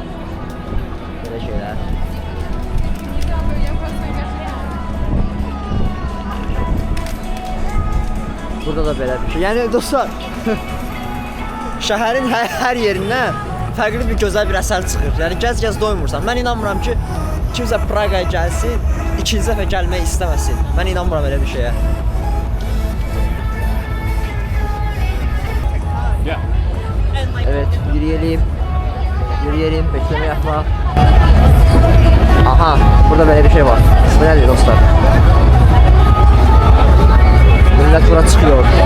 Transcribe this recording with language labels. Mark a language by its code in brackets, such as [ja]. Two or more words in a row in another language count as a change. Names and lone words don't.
[az] Belə şeylər. Burada da belə bir şey. Yəni dostlar, şəhərin hər yerindən fərqli bir gözəl bir əsər çıxır. Yəni gəz doymursan. Mən inanmıram ki, kimsə Praqaya gəlsin, ikinci dəfə gəlmək istəməsin. Mən inanmıram elə bir şeyə. [tr] Evet, yürüyelim, bekleme yapma. Aha, burada böyle bir şey var. Bu nedir dostlar? Millet bura çıkıyor.